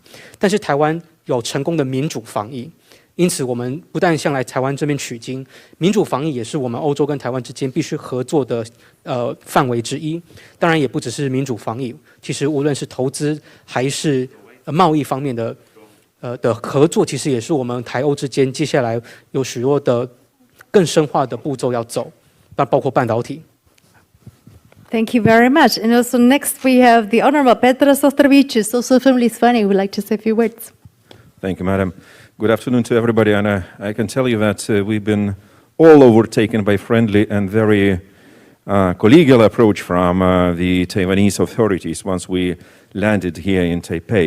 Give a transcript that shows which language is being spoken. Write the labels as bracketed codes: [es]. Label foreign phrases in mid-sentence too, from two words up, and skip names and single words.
[zh] 但是台灣有成功的民主防疫。因此，我們不但向來台灣這邊取經，民主防疫也是我們歐洲跟台灣之間必須合作的範圍之一。當然，也不只是民主防疫，其實無論是投資還是貿易方面的合作，其實也是我們台歐之間接下來有許多的更深化的步驟要走，那包括半導體。 [en] Thank you very much. And also next we have the Honorable Petros Ostrovicius, also from Lithuania, who would like to say a few words. Thank you, Madam. Good afternoon to everybody, and I can tell you that we've been all overtaken by friendly and very collegial approach from the Taiwanese authorities once we landed here in Taipei.